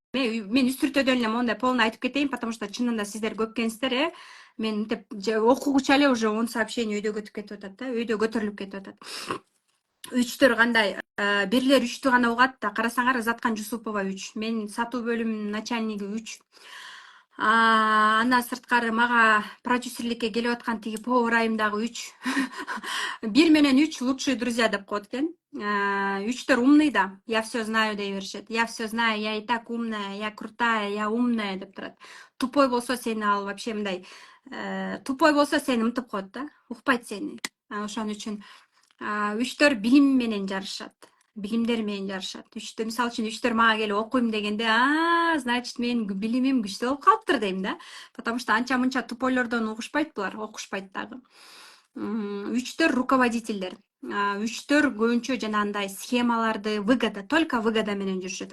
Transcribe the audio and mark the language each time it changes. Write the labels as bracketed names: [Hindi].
[Kyrgyz] Мен үстүртөдөн эле мондай полный айтып кетейин, [Russian] потому что [Kyrgyz] чынында сиздер көпкенсиздер, мен мынтип окугучу эле уже 10 сообщение үйдө өтүп кетип атат да, үйдө көтөрүлүп кетип атат. Үчтөр кандай? Бирлер 3тү гана угат да, карасаңар Заткан Жусупова 3, мен сатуу бөлүмүнүн начальниги 3. Анда сырткары мага продюсерликке келип аткан тиги повар айым дагы 3. 1 менен 3 [Russian] лучшие друзья [Kyrgyz] деп коет экен. Үчтөр умный да. [Russian] Я все знаю [Kyrgyz] дей беришет. [Russian] Я все знаю, я и так умная, я крутая, я умная [Kyrgyz] деп турат. Тупой болсо сени ал вообще мындай, тупой болсо сени мынтип коет да, укпайт сени. Ошон үчүн үчтөр билим менен жарышат. Билимдер менен жарышат. Мисалы үчүн үчтөр мага келип окуйм дегенде, значит менин билимим күчтүү болуп калыптыр дейм да. [Russian] Потому что [Kyrgyz] анча мынча туполордон угушпайт булар, окушпайт дагы. Үчтөр руководительдер. Үчтөр көбүнчө жанагындай схемаларды выгода, [Russian] только выгода [Kyrgyz] менен жүрүшөт.